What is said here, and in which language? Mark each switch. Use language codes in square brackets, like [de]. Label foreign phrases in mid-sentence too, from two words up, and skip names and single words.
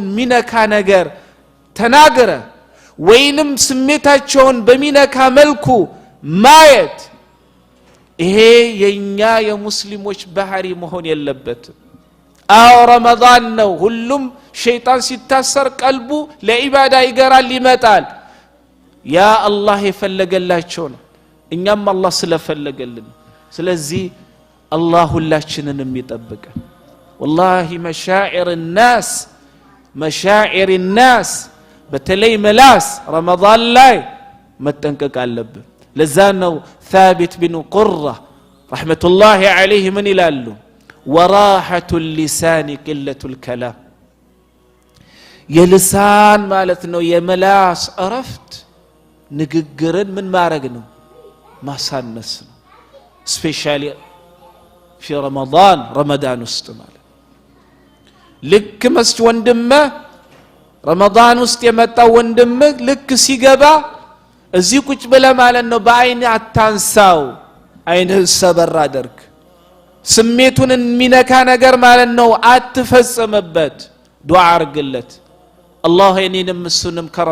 [am] ሚነካ ነገር ተናገረ ወይንም ስሜታቸውን በሚነካ መልኩ ማየት ይሄ የኛ የሙስሊሞች ባህሪ መሆን የለበትም። አው ረመዳን ነው ሁሉም ሸይጣን ሲታሰር ቀልቡ ለኢባዳ ይገራል ይመጣል። ያ አላህ የፈለገላቸው ነው እኛም አላህ ስለፈለገልን። ስለዚህ አላህ ሁላችንንም ይጠብቀን። والله [ar] مشاعر الناس [am] በተለይ መላስ ረመዳን ላይ መጠንቀቅ አለብን። ለዛ ነው [ar] ثابت بن قرة رحمة الله عليه من [am] ይላሉ [ar] وراحة اللسان قلة الكلام [am] የልሳን ማለት ነው የመላስ እረፍት ንግግርን ምን ማድረግ ነው ማሳነስ ነው። ስፔሻሊ في ረመዳን ውስጥ ማለት ልክ መስጅ ወንድመ ረመዳን ውስጥ የመጣው ወንድም ልክ ሲገባ እዚህ ቁጭ ብለ ማለት ነው በአይን አታንሳው አይንህ ሰበር አድርግ። ስሜቱን የሚነካ ነገር ማለት ነው አትፈጽምበት። ዱዓ አርግለት አላህ እኔንም እሱንም